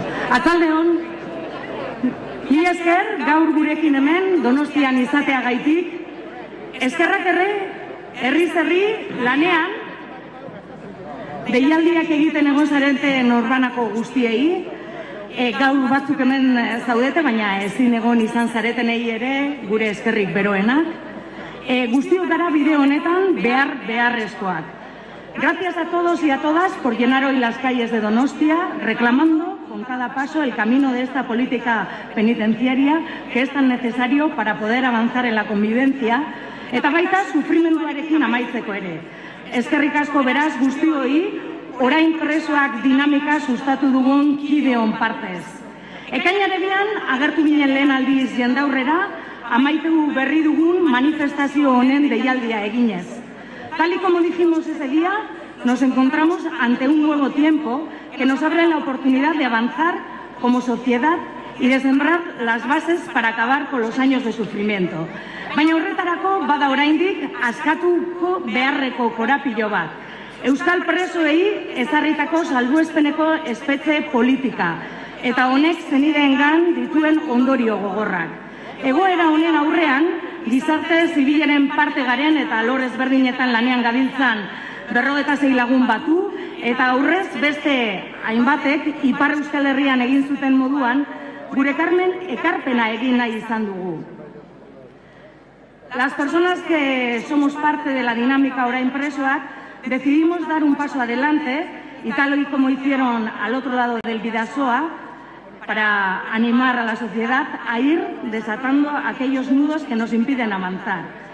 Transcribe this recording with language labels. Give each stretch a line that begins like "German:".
Basque: Atzaldeon, mila esker gaur gurekin hemen Donostian izateagaitik, eskerrak herriz herri lanean, deialdiak egiten egon zareten norbanako guztiei, gaur batzuk hemen zaudete, baina ezin egon izan zaretenei ere gure eskerrik beroenak. Guztiok gara bideo honetan beharrezkoak.
Spanish: Gracias a todos y a todas por llenar hoy las calles de Donostia, reclamando con cada paso el camino de esta política penitenciaria que es tan necesario para poder avanzar en la convivencia,
Basque: eta baita sufrimenduarekin amaitzeko ere. Eskerrik asko beraz guztioi, orain presoak dinamika sustatu dugun kideon partez. Ekainarean agertu ginen lehen aldiz jendaurrera, amaitu berri dugun manifestazio honen deialdia eginez.
Spanish: Tal y como dijimos ese día, nos encontramos ante un nuevo tiempo que nos abre la oportunidad de avanzar como sociedad y de sembrar las bases para acabar con los años de sufrimiento.
Basque: Baina horretarako bada oraindik askatuko beharreko korapilo bat. Euskal presoei ezarritako salbuespeneko espetxe politika, eta honek zenideengan dituen ondorio gogorrak. Egoera honen aurrean, gizarte zibilaren parte garen eta alor ezberdinetan lanean gabiltzan 56 lagun batu, eta aurrez beste hainbatek Ipar Euskal Herrian egin zuten moduan, gure ekarpena egin nahi izan dugu.
Spanish: Las personas que somos parte de la dinámica orain presoak decidimos dar un paso adelante, y tal y como hicieron al otro lado del Bidasoa, para animar a la sociedad a ir desatando aquellos nudos que nos impiden avanzar.